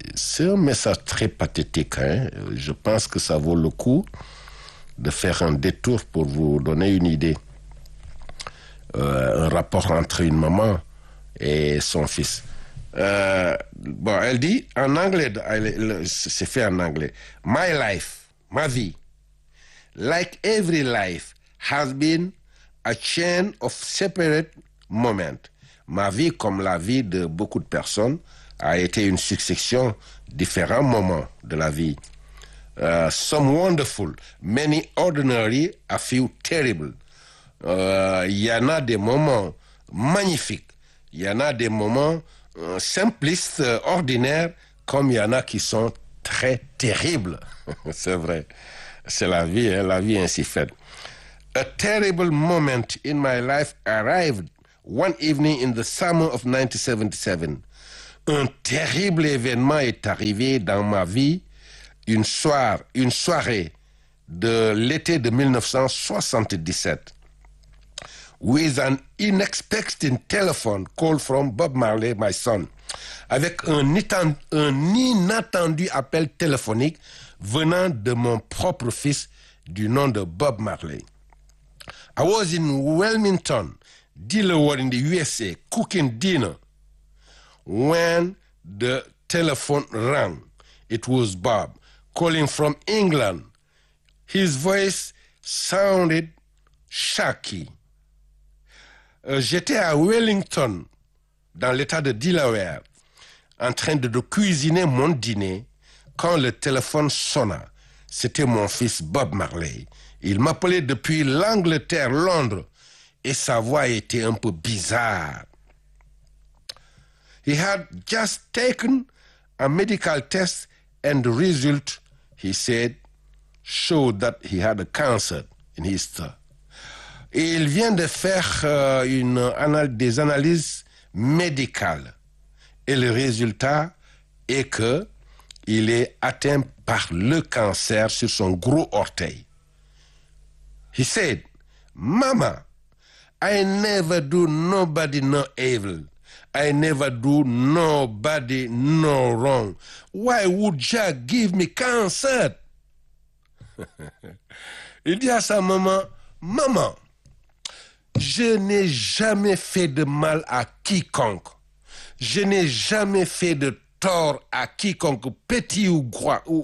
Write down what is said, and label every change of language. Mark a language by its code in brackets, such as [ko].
[fr] C'est un message très pathétique, hein. Je pense que ça vaut le coup de faire un détour pour vous donner une idée. Un rapport entre une maman et son fils. Bon, elle dit en anglais, c'est fait en anglais. [en] My life, [fr] ma vie, [en] like every life, has been a chain of separate moments. [fr] Ma vie, comme la vie de beaucoup de personnes, a été une succession de différents moments de la vie. [en] Some wonderful, many ordinary, a few terrible. [fr] Il y en a des moments magnifiques, il y en a des moments simplistes, ordinaires, comme il y en a qui sont très terribles. C'est vrai, c'est la vie, hein, la vie ainsi faite. [en] A terrible moment in my life arrived one evening in the summer of 1977. [fr] Un terrible événement est arrivé dans ma vie une soirée de l'été de 1977. [en] With an unexpected telephone call from Bob Marley, my son. [fr] Avec un inattendu appel téléphonique venant de mon propre fils du nom de Bob Marley. [en] I was in Wilmington, Delaware in the USA, cooking dinner when the telephone rang. It was Bob calling from England. His voice sounded shaky. [fr] J'étais à Wellington, dans l'état de Delaware, en train de cuisiner mon dîner, quand le téléphone sonna. C'était mon fils Bob Marley. Il m'appelait depuis l'Angleterre, Londres, et sa voix était un peu bizarre. [en] He had just taken a medical test, and the result, he said, showed that he had a cancer in his throat. [fr] Et il vient de faire des analyses médicales. Et le résultat est qu'il est atteint par le cancer sur son gros orteil. [en] He said, Mama, I never do nobody no evil. I never do nobody no wrong. Why would Jack give me cancer? [fr] Il dit à sa maman, Maman, je n'ai jamais fait de mal à quiconque. Je n'ai jamais fait de tort à quiconque, petit ou grand.